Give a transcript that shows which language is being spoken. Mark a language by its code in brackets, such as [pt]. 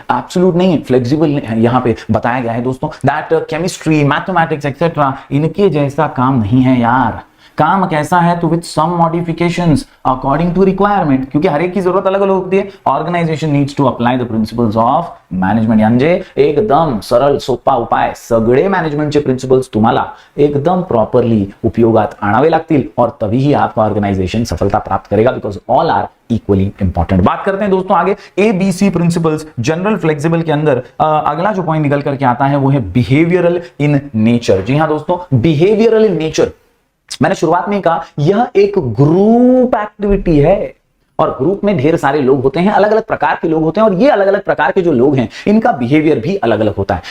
[hi] Absolute नहीं है, flexible यहां पे बताया गया है दोस्तों। दैट केमिस्ट्री, मैथमेटिक्स एक्सेट्रा इनके जैसा काम नहीं है यार। काम कैसा है? तो [en] with some modifications according to requirement, [hi] क्योंकि हर एक की जरूरत अलग अलग होती है। [en] Organisation needs to apply the principles of management. [mr] म्हणजे एकदम सरळ सोपा उपाय, सगळे मॅनेजमेंटचे प्रिंसिपल्स तुम्हाला एकदम प्रॉपरली उपयोगात आणावे लागतील [hi] और तभी ही आपका ऑर्गेनाइजेशन सफलता प्राप्त करेगा, [en] Because all are equally important. [hi] बात करते हैं दोस्तों आगे ABC प्रिंसिपल्स, जनरल, फ्लेक्सिबल के अंदर अगला जो पॉइंट निकल करके आता है वो है बिहेवियरल इन नेचर। जी हां दोस्तों, बिहेवियरल इन नेचर, मैंने शुरुआत में कहा यह एक ग्रुप एक्टिविटी है। और ग्रुप में ढेर सारे लोग होते हैं, अलग अलग प्रकार के लोग होते हैं, और ये अलग अलग प्रकार के जो लोग हैं इनका बिहेवियर भी अलग अलग होता है।